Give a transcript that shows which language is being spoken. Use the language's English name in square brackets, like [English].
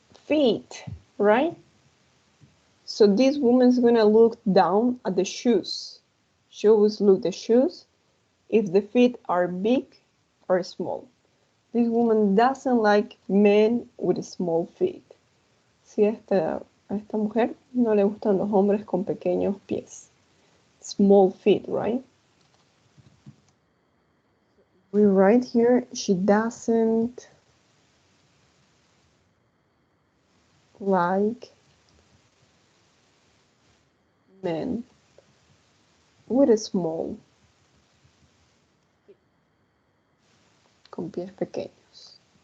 [English] feet, right? So this woman's gonna look down at the shoes. She always look the shoes if the feet are big or small. This woman doesn't like men with small feet. [Spanish] Si a esta mujer no le gustan los hombres con pequeños pies. [English] Small feet, right? We write here, she doesn't like men with small, [Spanish] con pies pequeños.